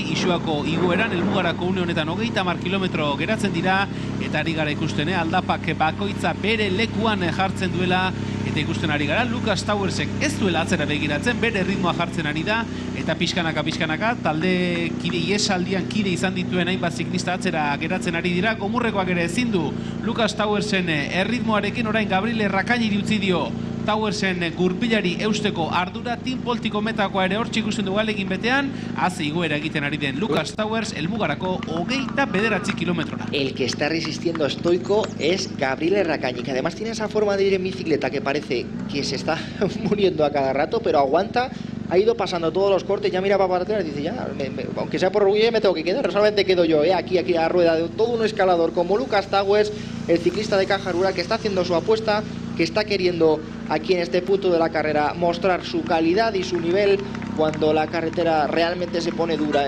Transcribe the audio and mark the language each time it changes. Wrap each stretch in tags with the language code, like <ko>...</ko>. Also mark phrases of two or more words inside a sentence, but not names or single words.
<eu>Isuako igoeran helmugarako une honetan 30 kilometro geratzen dira, eta ari gara ikusten aldapak bakoitza bere lekuan jartzen duela, eta ikusten ari gara Lucas Towersek ez duela atzera begiratzen, bere ritmoa jartzen ari da, eta pixkanaka talde kide iesaldian kide izan dituen hainbat ziklista atzera geratzen ari dira. Gomurrekoak ere ezin du Lucas Towersen erritmoarekin, orain Gabriele Rakainiri utzi dio Towersen gurpilari eusteko ardura. Team Polticometakoa ere hortxe ikusten du alegin betean, haze igoera egiten ari den Lucas Towers, helmugarako 29 kilometrora.</eu> <es>El que está resistiendo estoico es Gabriele Rakaini, que además tiene esa forma de ir en bicicleta que parece que se está muriendo a cada rato, pero aguanta. Ha ido pasando todos los cortes, ya miraba para atrás y dice, ya, aunque sea por orgullo me tengo que quedar, solamente quedo yo, aquí a la rueda de todo un escalador como Lucas Towers, el ciclista de Caja Rural, que está haciendo su apuesta, que está queriendo aquí en este punto de la carrera mostrar su calidad y su nivel cuando la carretera realmente se pone dura.</es>